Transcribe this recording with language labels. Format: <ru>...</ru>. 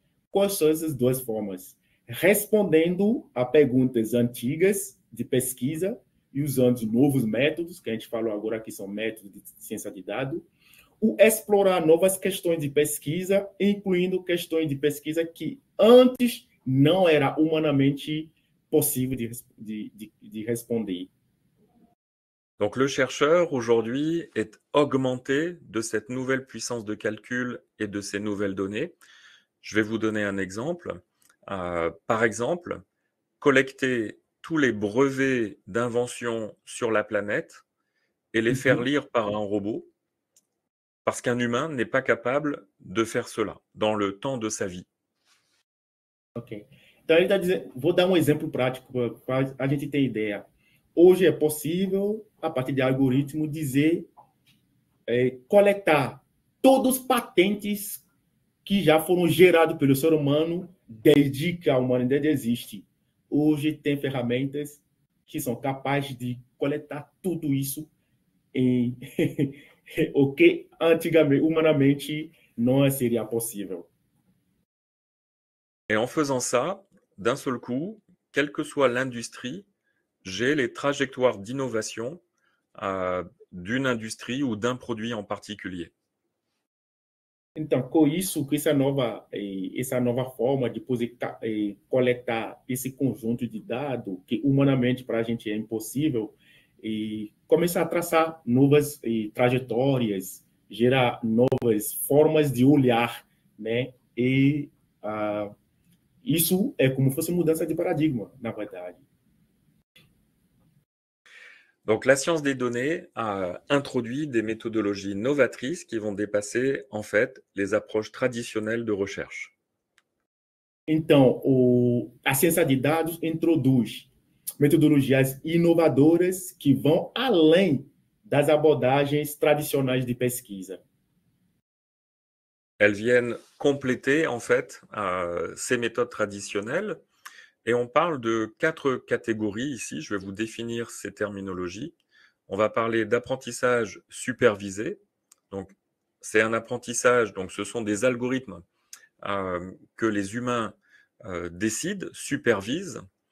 <pt>Quais são essas duas formas? Respondendo a perguntas antigas de pesquisa e usando novos métodos, que a gente falou agora que são métodos de ciência de dados, ou explorar novas questões de pesquisa, incluindo questões de pesquisa que antes não era humanamente possível de responder.</pt> <fr>Donc le chercheur aujourd'hui est augmenté de cette nouvelle puissance de calcul et de ces nouvelles données. Je vais vous donner un exemple. Par exemple, collecter tous les brevets d'invention sur la planète et les faire lire par un robot, parce qu'un humain n'est pas capable de faire cela dans le temps de sa vie. Ok.</fr> <pt>Então, ele está dizendo, vou dar um exemplo prático para a gente ter ideia. Hoje é possível, a partir de algoritmo, coletar todos os patentes que já foram gerados pelo ser humano desde que a humanidade existe. Hoje tem ferramentas que são capazes de coletar tudo isso o que antigamente, humanamente, não seria possível.</pt> <fr>Et en faisant ça, d'un seul coup, quelle que soit l'industrie, j'ai les trajectoires d'innovation d'une industrie ou d'un produit en particulier.</fr> <pt>Então, com isso, com essa nova forma de poder coletar esse conjunto de dados, que humanamente para a gente é impossível, e começar a traçar novas trajetórias, gerar novas formas de olhar, né? E isso é como se fosse mudança de paradigma, na verdade.</pt> <fr>Donc la science des données a introduit des méthodologies novatrices qui vont dépasser en fait les approches traditionnelles de recherche.</fr> <pt>Então, a ciência de dados introduz metodologias inovadoras que vão além das abordagens tradicionais de pesquisa.</pt> <fr>Elles viennent compléter en fait ces méthodes traditionnelles. Et on parle de 4 catégories ici, je vais vous définir ces terminologies. On va parler d'apprentissage supervisé. Donc, c'est un apprentissage, donc ce sont des algorithmes que les humains décident, supervisent.</fr>